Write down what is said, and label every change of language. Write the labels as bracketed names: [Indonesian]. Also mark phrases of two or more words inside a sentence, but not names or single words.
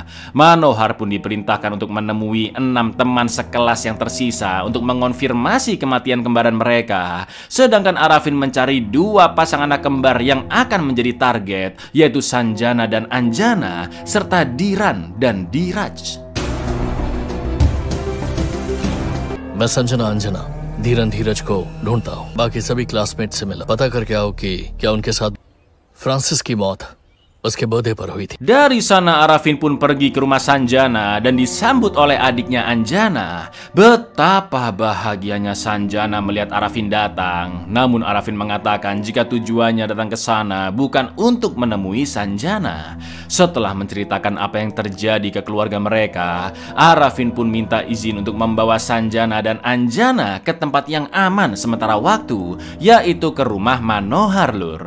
[Indonesian] Manohar pun diperintahkan untuk menemui 6 teman sekelas yang tersisa untuk mengonfirmasi kematian kembaran mereka. Sedangkan Arafin mencari 2 pasang anak kembar yang akan menjadi target, yaitu Sanjana dan Anjana, serta Diran dan Diraj. [Hindi] मैं संजना अंजना धीरन धीरज को ढूंढता हूँ। बाकी सभी क्लासमेट से मिला, पता करके आओ कि क्या उनके साथ फ्रांसिस की मौत उसके बर्थडे पर हुई थी। [Indonesian] Dari sana Arafin pun pergi ke rumah Sanjana dan disambut oleh adiknya Anjana. Betapa bahagianya Sanjana melihat Arafin datang. Namun Arafin mengatakan jika tujuannya datang ke sana bukan untuk menemui Sanjana. Setelah menceritakan apa yang terjadi ke keluarga mereka, Arafin pun minta izin untuk membawa Sanjana dan Anjana ke tempat yang aman sementara waktu, yaitu ke rumah Manohar, lur.